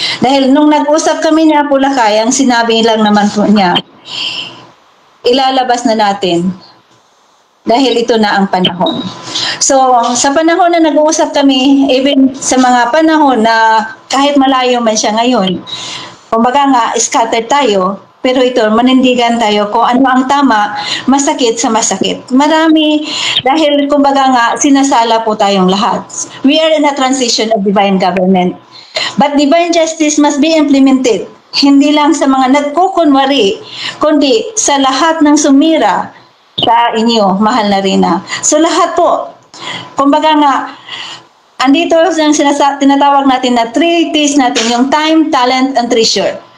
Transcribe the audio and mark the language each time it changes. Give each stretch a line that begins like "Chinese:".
Filipino: Dahil nung nag-usap kami ni Apulacay, ang sinabi lang naman po niya, ilalabas na natin dahil ito na ang panahon. So, sa panahon na nag-uusap kami, even sa mga panahon na kahit malayo man siya ngayon, kumbaga nga, scattered tayo, pero ito, manindigan tayo kung ano ang tama, masakit sa masakit. Marami, dahil kumbaga nga, sinasala po tayong lahat.
English: We are in a transition of divine government. But divine justice must be implemented.
Filipino: Hindi lang sa mga nagkukunwari, kundi sa lahat ng sumira sa inyo, mahal na Rina. So lahat po, kumbaga nga, andito yung tinatawag natin na 3 T's natin, yung time, talent, and treasure.